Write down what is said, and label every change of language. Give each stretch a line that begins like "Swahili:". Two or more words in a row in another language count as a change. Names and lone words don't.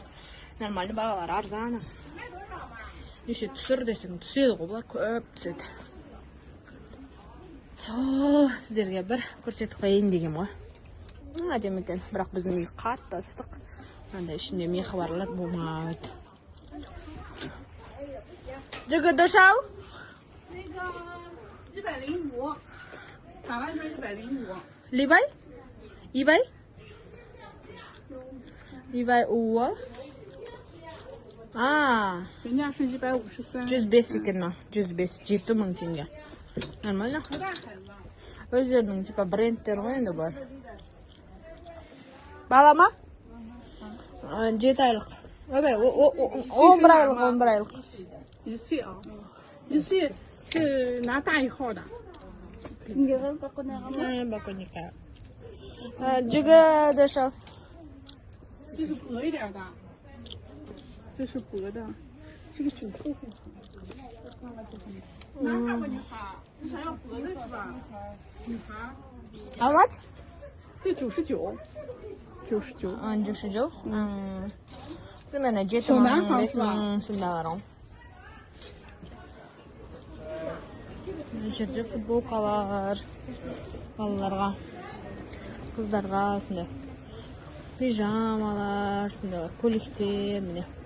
Kazakh: Нормальный бағалар арзан. Неше түсір десең түседі ғой, бұлар көп түседі. Сол сіздерге бір көрсетіп қойын деген ғой. Әдемі екен, бірақ біздің үй қатты ыстық. Мынандай ішінде мехі барлар болмайды.
Chinese: 这个多少？105，打完是105。 100？100？150？人家是153。
Kazakh: 105 екен ма? 105, 7000 теңге. Нормально? Өздерінің типа брендтер ғой енді бұлар. Бала ма? 7 айлық. 11 айлық.
Chinese: 1 岁啊，1岁是拿大1号的。你给我包那个吗？包给你看。这个多少？这是薄一点的，这是薄的，这个9厚。男孩不女孩？你想要薄的是吧？女孩。
English: How much？
Chinese: 这99。
Kazakh: 99。примерно 7000 суммалар. Бұл жерде футболкалар балаларға, қыздарға, сондай пижамалар, сондай көйлектер, міне.